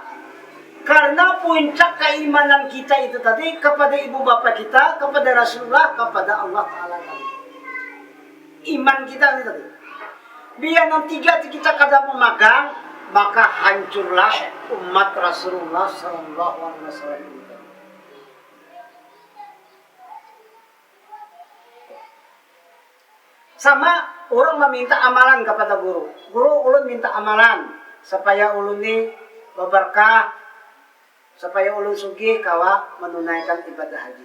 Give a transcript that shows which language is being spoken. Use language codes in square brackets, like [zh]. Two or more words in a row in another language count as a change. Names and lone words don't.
[id] Karena puncak keimanan kita itu tadi kepada ibu bapak kita, kepada Rasulullah, kepada Allah Ta'ala tadi. Iman kita itu tadi. Biar nanti kita kadang memegang, maka hancurlah umat Rasulullah [ar] صلى الله عليه وسلم [id] itu. Sama orang meminta amalan kepada guru. [bjn] Guru ulun minta amalan supaya ulun ini berberkah, supaya ulun sugih kawa menunaikan ibadah haji.